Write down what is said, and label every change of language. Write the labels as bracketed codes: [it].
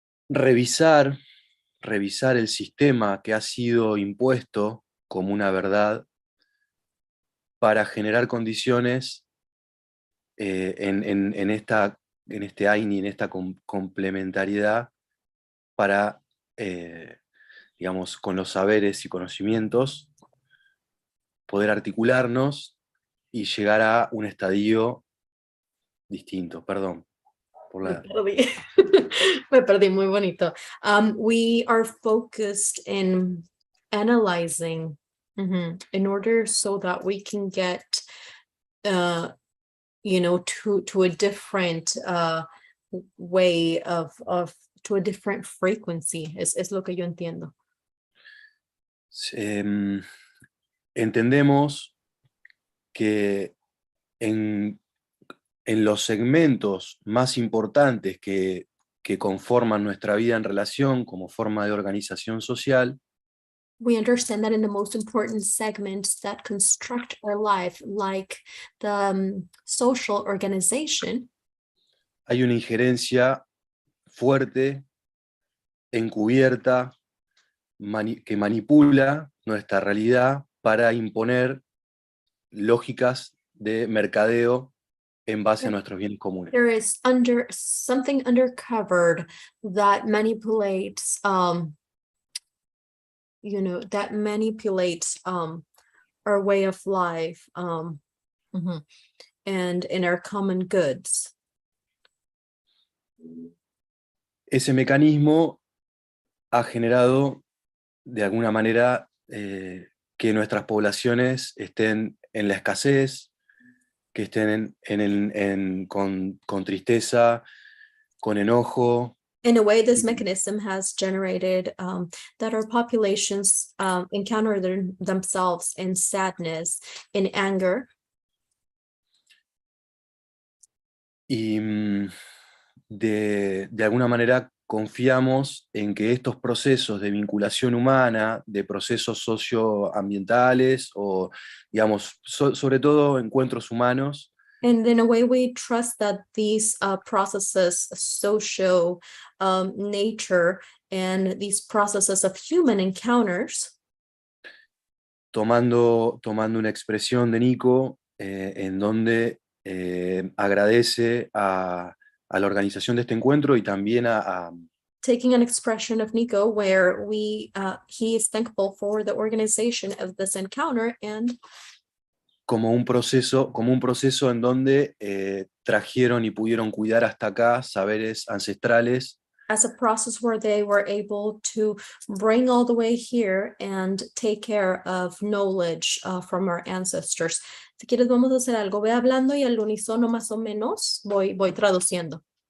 [es] revisar el sistema que ha sido impuesto como una verdad para generar condiciones en este AINI, en esta complementariedad para, digamos, con los saberes y conocimientos, poder articularnos y llegar a un estadio distinto. Perdón por la... Me perdí, muy bonito. [en] We are focused in analyzing in order so that we can get, you know, to a different way of to a different frequency, [es] es lo que yo entiendo. Entendemos que en los segmentos más importantes que conforman nuestra vida en relación como forma de organización social, [en] we understand that in the most important segments that construct our life, like the social organization, [es] hay una injerencia fuerte, encubierta, que manipula nuestra realidad para imponer lógicas de mercadeo en base a nuestros bienes comunes. [en] there is something undercovered that manipulates, you know, that manipulates our way of life and in our common goods. [es] Ese mecanismo ha generado, de alguna manera, que nuestras poblaciones estén en la escasez, que estén con tristeza, con enojo. [en] In a way, this mechanism has generated that our populations encounter themselves in sadness, in anger. [es] Y de alguna manera confiamos en que estos procesos de vinculación humana, de procesos socioambientales o, digamos, sobre todo encuentros humanos, [en] And in a way, we trust that these processes, social nature, and these processes of human encounters, [es] tomando una expresión de Nico, en donde agradece a la organización de este encuentro y también [en] taking an expression of Nico where he is thankful for the organization of this encounter and [es] como un proceso en donde trajeron y pudieron cuidar hasta acá saberes ancestrales. [en] As a process where they were able to bring all the way here and take care of knowledge from our ancestors. [es] Si quieres, vamos a hacer algo. Ve hablando y al unísono más o menos voy traduciendo.